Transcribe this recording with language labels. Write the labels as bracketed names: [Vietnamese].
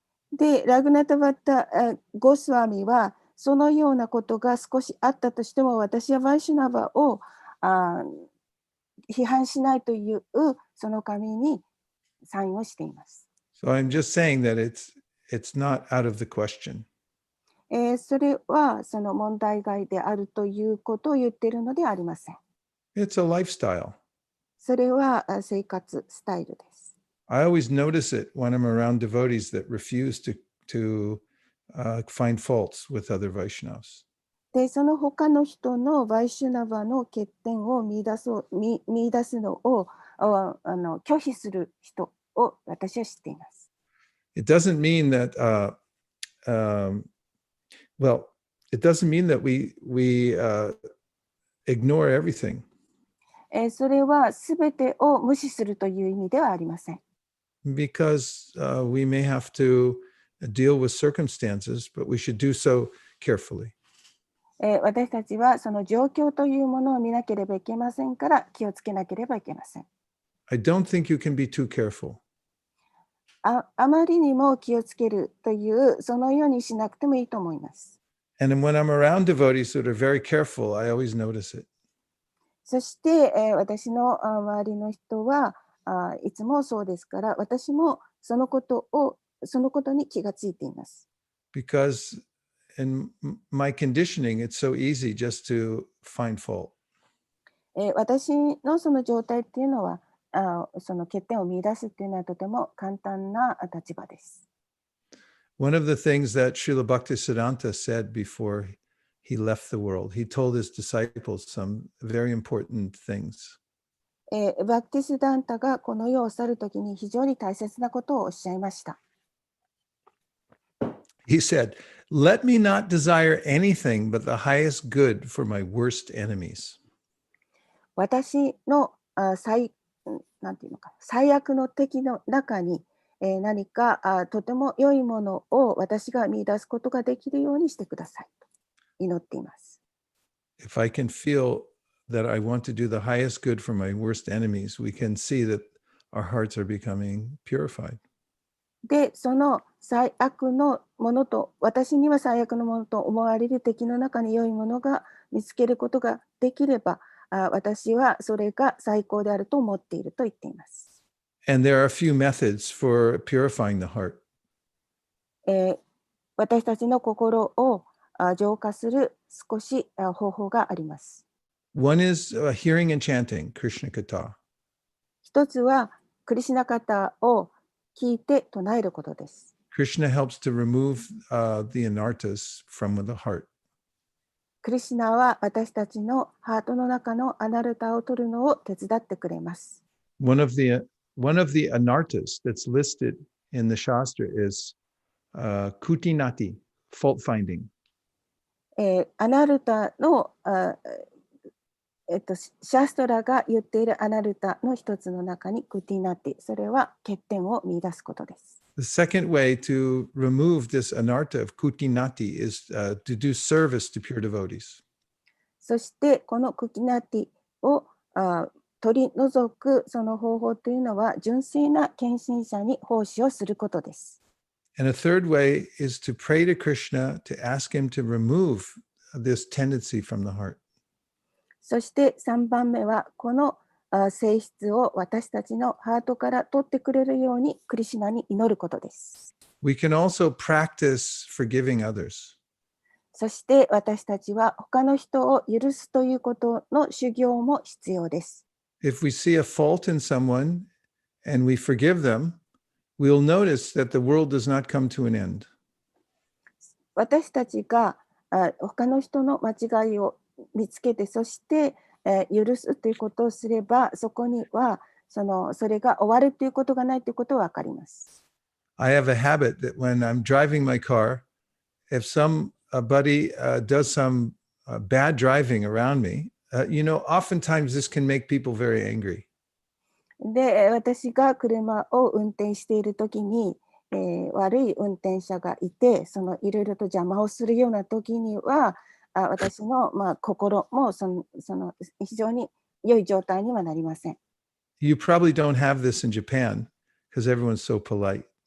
[Japanese] で、ラグナタバッタ・ゴスワミは、そのようなことが少しあったとしても、私はバイシュナバを批判しないというその紙にサインをしています。 [English] So I'm just saying that it's not out of the question. [Japanese] それはその問題外であるということを言っているのではありません。 [English] It's a lifestyle. [Japanese] それは生活スタイルです。 [English] I always notice it when I'm around devotees that refuse to find faults with other Vaishnavas. [Japanese] で、その他の人のバイシュナバの欠点を見出すのを拒否する人を私は知っています。 [English] It doesn't mean that, it doesn't mean that we ignore everything. [Japanese] それはすべてを無視するという意味ではありません。 [English] Because we may have to deal with circumstances, but we should do so carefully. [Japanese] 私たちはその状況というものを見なければいけませんから気をつけなければいけません。 [English] I don't think you can be too careful. [Japanese] あまりにも気をつけるというそのようにしなくてもいいと思います。 [English] And when I'm around devotees that are very careful, I always notice it. [Japanese] そして、私の周りの人はいつもそうですから、私もそのことに気がついています。 [English] Because in my conditioning, it's so easy just to find fault. [Japanese] 私のその状態っていうのは、その欠点を見出すっていうのはとても簡単な立場です。 [English] One of the things that Srila Bhaktisiddhanta said before he left the world, he told his disciples some very important things. [Japanese] バクティスダンタがこの世を去るときに非常に大切なことをおっしゃいました。 [English] He said, "Let me not desire anything but the highest good for my worst enemies." [Japanese] 私の最悪の敵の中に何かとても良いものを私が見出すことができるようにしてくださいと祈っています。 [English] If I can feel that I want to do the highest good for my worst enemies, we can see that our hearts are becoming purified. [Japanese] で、その最悪のものと、私には最悪のものと思われる敵の中に良いものが見つけることができれば、私はそれが最高であると思っていると言っています。 [English] And there are a few methods for purifying the heart. [Japanese] 私たちの心を浄化する少し方法があります。 [English] One is hearing and chanting Krishna Katha. [Japanese] 一つはクリシナカタを聞いて唱えることです。 [English] Krishna helps to remove the anarthas from the heart. [Japanese] クリシナは私たちのハートの中のアナルタを取るのを手伝ってくれます。 [English] One of the anarthas that's listed in the Shastra is kutinati, fault finding. [Japanese] アナルタのシャストラが言っているアナルタの一つの中にクティナティ、それは欠点を見出すことです。 [English] The second way to remove this anartha of kutinati is to do service to pure devotees. [Japanese] そしてこのクティナティを取り除くその方法というのは純粋な献身者に奉仕をすることです。 [English] And a third way is to pray to Krishna to ask him to remove this tendency from the heart. [Japanese] そして3番目はこの性質を私たちのハートから取ってくれるようにクリシュナに祈ることです。 [English] We can also practice forgiving others. [Japanese] そして私たちは他の人を許すということの修行も必要です。 [English] If we see a fault in someone and we forgive them, we'll notice that the world does not come to an end. [Japanese] 私たちが他の人の間違いを見つけて、そして許すということをすれば、そこにはそれが終わるということがないということが分かります。 [English] I have a habit that when I'm driving my car, if somebody does some bad driving around me, oftentimes this can make people very angry. [Japanese] で、私が車を運転しているときに、悪い運転者がいて、いろいろと邪魔をするようなときには、私の心も非常に良い状態にはなりません。 [English] You probably don't have this in Japan because everyone's so polite.